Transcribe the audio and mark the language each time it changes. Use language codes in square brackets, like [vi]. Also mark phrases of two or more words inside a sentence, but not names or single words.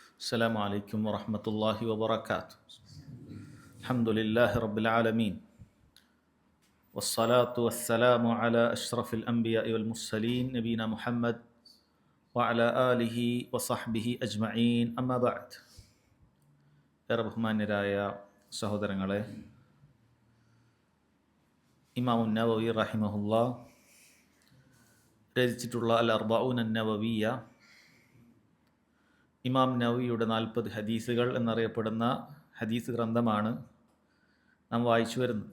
[ar] السلام عليكم ورحمة الله وبركاته. الحمد لله رب العالمين والصلاة والسلام على أشرف الأنبياء والمرسلين نبينا محمد وعلى آله وصحبه أجمعين أما بعد. [ml] ഏറെ ബഹുമാന്യരായ സഹോദരങ്ങളെ, ഇമാം നവവി റഹിമഹുല്ലാ രചിച്ചിട്ടുള്ള അൽ അർബഊൻ നവവിയ, ഇമാം നവവിയുടെ 40 ഹദീസുകൾ എന്നറിയപ്പെടുന്ന ഹദീസ് ഗ്രന്ഥമാണ് നാം വായിച്ചു വരുന്നത്.